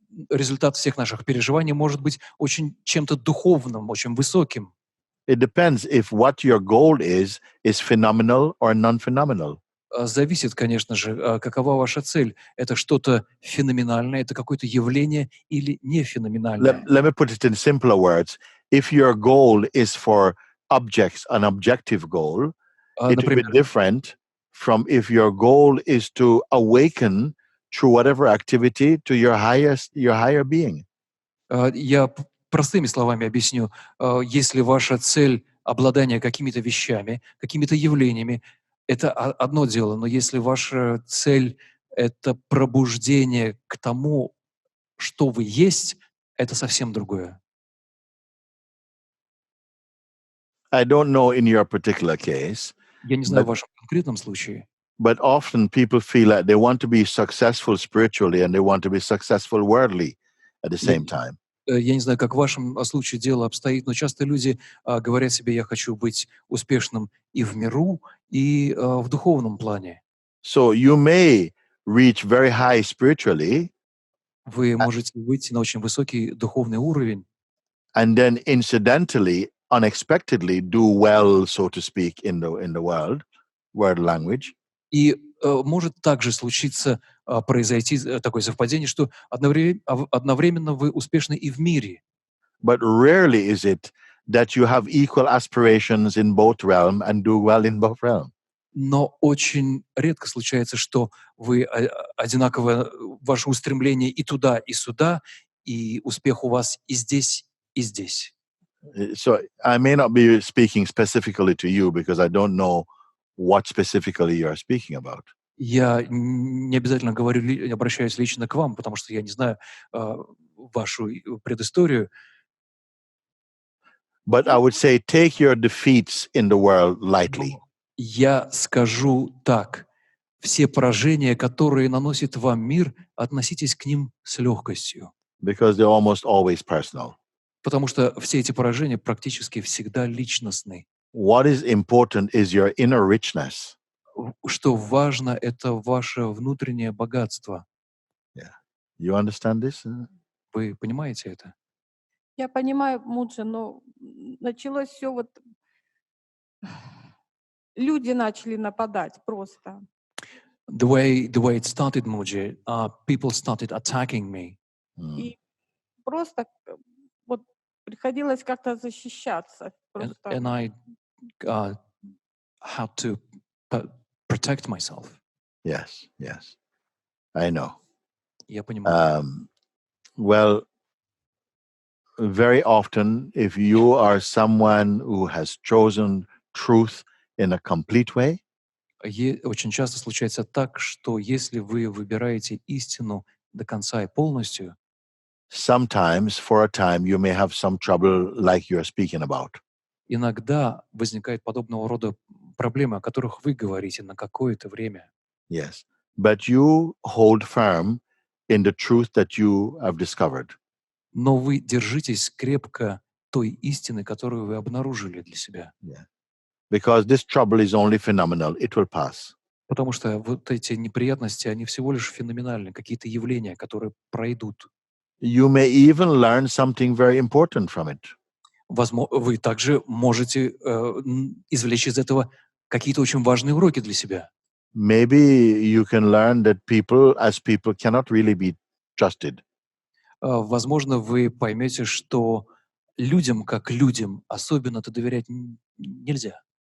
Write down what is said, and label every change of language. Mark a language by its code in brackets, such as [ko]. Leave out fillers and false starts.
[ru] Результат всех наших переживаний может быть очень чем-то духовным, очень высоким. [en] It depends if what your goal is phenomenal or non-phenomenal. [ru] Зависит, конечно же, какова ваша цель. Это что-то феноменальное, это какое-то явление или не феноменальное. [en] Let me put it in simpler words. If your goal is for objects, an objective goal, it will be [ru] Например, [en] different from if your goal is to awaken through whatever activity to your higher being. [ru] я простыми словами объясню. Если ваша цель обладание какими-то вещами, какими-то явлениями, это одно дело, но если ваша цель — это пробуждение к тому, что вы есть, это совсем другое. [en] I don't know in your particular case, [ru] Я не знаю в вашем конкретном случае, [en] but often people feel like they want to be successful spiritually and they want to be successful worldly at the same time. [ru] я не знаю, как в вашем случае дело обстоит, но часто люди говорят себе: я хочу быть успешным и в миру, и в духовном плане. [en] So you may reach very high spiritually, [ru] Вы можете выйти на очень высокий духовный уровень, [en] and then incidentally, unexpectedly do well, so to speak, in the world language. [ru] и может также случиться, произойти такое совпадение, что одновременно вы успешны и в мире. [en] But rarely is it that you have equal aspirations in both realm and do well in both realm. [ru] Но очень редко случается, что вы одинаково, ваше устремление и туда, и сюда, и успех у вас и здесь, и здесь. [en] So I may not be speaking specifically to you because I don't know what specifically you are speaking about. [ru] Я не обязательно обращаюсь лично к вам, потому что я не знаю вашу предысторию. [en] But I would say take your defeats in the world lightly. [ru] Я скажу так: все поражения, которые наносит вам мир, относитесь к ним с легкостью. [en] Because they're almost always personal. [ru] Потому что все эти поражения практически всегда личностны. [en] What is important is your inner richness. [ru] Что важно, это ваше внутреннее богатство. [en] Yeah. You understand this? [ru] Вы понимаете это? Я понимаю, Муджи, но началось все вот... Люди начали нападать просто. [en] The way it started, Mujie, people started attacking me. [ru] И просто вот приходилось как-то защищаться. Просто. [en] And I had to protect myself. Yes. I know. [ru] Я понимаю. [en] Well, very often, if you are someone who has chosen truth in a complete way, [ru] Очень часто случается так, что если вы выбираете истину до конца и полностью, [en] sometimes for a time you may have some trouble like you're speaking about. [ru] иногда возникает подобного рода проблемы, о которых вы говорите на какое-то время. [en] Yes. But you hold firm in the truth that you have discovered. [ru] Но вы держитесь крепко той истины, которую вы обнаружили для себя. [en] Yeah. Because this trouble is only phenomenal. It will pass. [ru] Потому что вот эти неприятности, они всего лишь феноменальны, какие-то явления, которые пройдут. [en] You may even learn something very important from it. [ru] Вы также можете извлечь из этого какие-то очень важные уроки для себя. [en] Maybe you can learn that people, as people, cannot really be trusted. [ru] Возможно, вы поймете, что людям, как людям, особенно-то доверять нельзя.